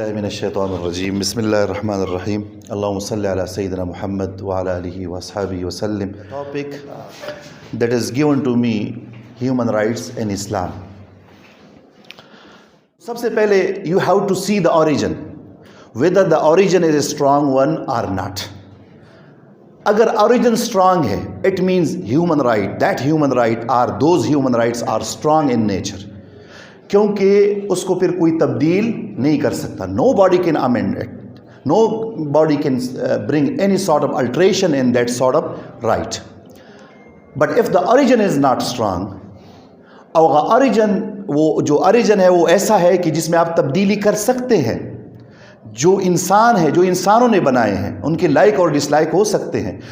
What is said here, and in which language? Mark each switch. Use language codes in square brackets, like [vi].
[ar] الشیطان الرجیم بسم اللہ الرحمن الرحیم اللہم صلی علی سیدنا محمد وعلی آلہ وصحبہ وسلم. [en] Topic that is given to me, human rights in Islam. [ur] سب سے پہلے [en] you have to see the origin, whether the origin is a strong one or not. [ur] اگر origin strong ہے [en] it means human right, that human right or those human rights are strong in nature. [ur] کیونکہ اس کو پھر کوئی تبدیل نہیں کر سکتا. [en] Nobody can amend it, nobody can bring any sort of alteration in that sort of right. But if the origin is not strong, [ur] اور origin وہ جو اوریجن ہے وہ ایسا ہے کہ جس میں آپ تبدیلی کر سکتے ہیں, جو انسان ہے, جو انسانوں نے بنائے ہیں, ان کے لائک اور ڈس لائک ہو سکتے ہیں.